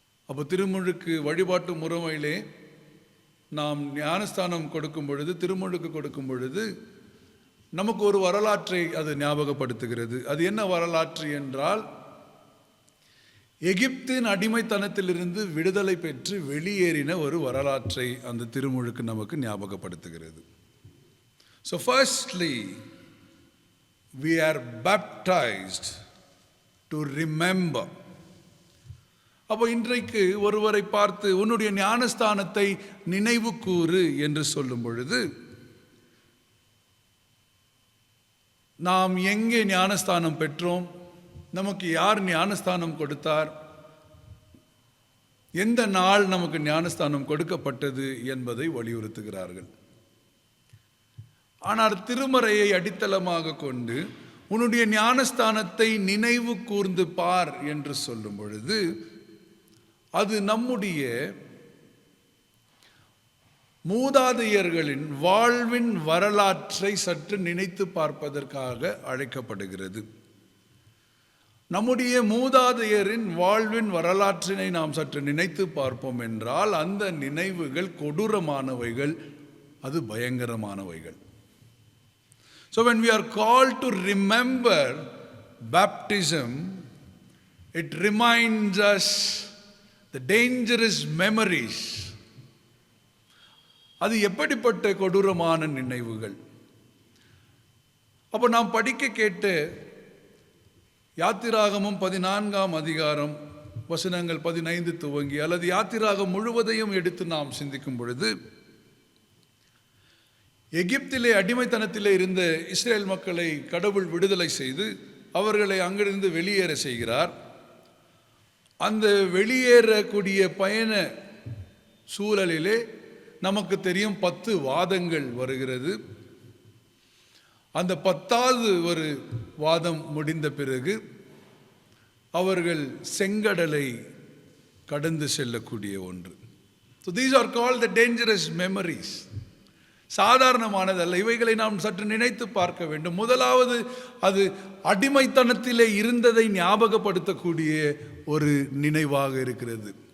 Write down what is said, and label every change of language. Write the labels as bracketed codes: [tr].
[ta] அப்போ திருமுழுக்கு வழிபாட்டு முறைமையிலே நாம் ஞானஸ்தானம் கொடுக்கும் பொழுது, திருமுழுக்கு கொடுக்கும் பொழுது நமக்கு ஒரு வரலாற்றை அது ஞாபகப்படுத்துகிறது. அது என்ன வரலாற்று என்றால், எகிப்தின் அடிமைத்தனத்திலிருந்து விடுதலை பெற்று வெளியேறின ஒரு வரலாற்றை அந்த திருமுழுக்கு நமக்கு ஞாபகப்படுத்துகிறது. [en] So firstly, we are baptized to remember. [ta] அப்போ இன்றைக்கு ஒருவரை பார்த்து உன்னுடைய ஞானஸ்தானத்தை நினைவு கூறு என்று சொல்லும் பொழுது, நாம் எங்கே ஞானஸ்தானம் பெற்றோம், நமக்கு யார் ஞானஸ்தானம் கொடுத்தார், எந்த நாள் நமக்கு ஞானஸ்தானம் கொடுக்கப்பட்டது என்பதை வலியுறுத்துகிறார்கள். ஆனால் திருமறையை அடித்தளமாக கொண்டு உன்னுடைய ஞானஸ்தானத்தை நினைவு கூர்ந்து பார் என்று சொல்லும் பொழுது, அது நம்முடைய மூதாதையர்களின் வாழ்வின் வரலாற்றை சற்று நினைத்து பார்ப்பதற்காக அழைக்கப்படுகிறது. நம்முடைய மூதாதையரின் வாழ்வின் வரலாற்றினை நாம் சற்று நினைத்து பார்ப்போம் என்றால், அந்த நினைவுகள் கொடூரமானவைகள், அது பயங்கரமானவைகள். [en] So when we are called to remember baptism, it reminds us the dangerous memories. [ta] அது எப்படிப்பட்ட கொடூரமான நினைவுகள். அப்போ நாம் படிக்க கேட்ட யாத்திராகமம் 14ஆம் அதிகாரம் வசனங்கள் 15 துவங்கி, அல்லது யாத்திராகம் முழுவதையும் எடுத்து நாம் சிந்திக்கும் பொழுது, எகிப்திலே அடிமைத்தனத்திலே இருந்த இஸ்ரேல் மக்களை கடவுள் விடுதலை செய்து அவர்களை அங்கிருந்து வெளியேற செய்கிறார். அந்த வெளியேறக்கூடிய பயண சூழலிலே நமக்கு தெரியும் 10 வாதங்கள் வருகிறது. அந்த 10வது ஒரு வாதம் முடிந்த பிறகு அவர்கள் செங்கடலை கடந்து செல்லக்கூடிய ஒன்று. [en] So these are called the dangerous memories. [ta] சாதாரணமானதல்ல, இவைகளை நாம் சற்று நினைத்து பார்க்க வேண்டும். முதலாவது, அது அடிமைத்தனத்திலே இருந்ததை ஞாபகப்படுத்தக்கூடிய ஒரு நினைவாக இருக்கிறது.